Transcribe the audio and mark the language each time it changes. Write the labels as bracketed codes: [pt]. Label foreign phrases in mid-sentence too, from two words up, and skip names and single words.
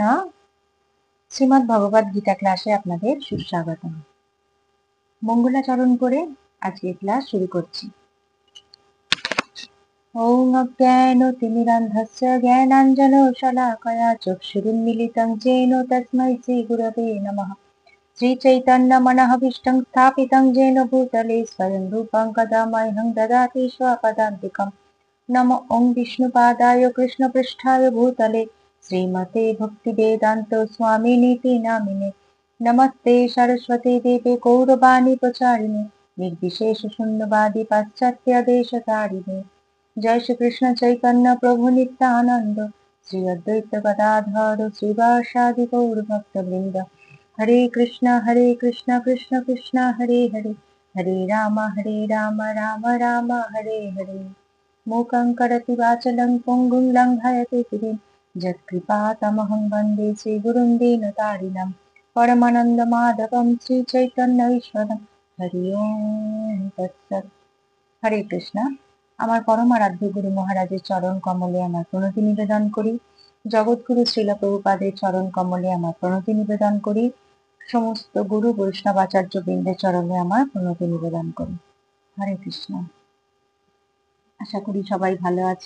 [bn] শ্রীমদ্ ভগবদ গীতা ক্লাসে আপনাদের সুস্বাগতম। মঙ্গলাচরণ করে আজকে ক্লাস শুরু করছি। [sa] ওম অজ্ঞানতিমিরান্ধস্য জ্ঞানাঞ্জনশলাকয়া চক্ষুरुन्मीलितं येन तस्मै श्रीगुरवे नमः। श्रीचैतन्यमनःभीष्टं स्थापितं येन भूतले स्वयं रूपं कदा मह्यं ददाति स्वपदान्तिकम्। नमो ॐ विष्णुपादाय कृष्णपृष्ठाय भूतले श्रीमते भक्तिवेदान्त स्वामिनीति नामिने। नमस्ते सरस्वती देवे गौरवाणी प्रचारिणे निर्विशेष शून्यवादी पाश्चात्य देशतारिणे। जय श्री कृष्ण चैतन्य प्रभु नित्यानंद श्री अद्वैत गदाधर श्रीवासादि गौर भक्तवृंद। हरे कृष्ण कृष्ण कृष्ण हरे हरे, हरे राम राम राम हरे हरे। मूकं करोति वाचालं पङ्गुं लङ्घयते गिरिं यत्कृपातमहं वन्दे श्रीगुरुं दीनतारिणं। परमानन्दमाधवं श्रीचैतन्यईश्वरं। हरि ओम तत्सत्। হরে কৃষ্ণ। [bn] আমার পরম আরাধ্য গুরু মহারাজের চরণ কমলে আমার প্রণতি নিবেদন করি। জগৎগুরু শ্রীল প্রভুপাদের চরণ কমলে আমার প্রণতি নিবেদন করি। সমস্ত গুরু বৈষ্ণবাচার্য বৃন্দের চরণে আমার প্রণতি নিবেদন করি। [sa] হরে কৃষ্ণ। [bn] আশা করি সবাই ভালো আছেন।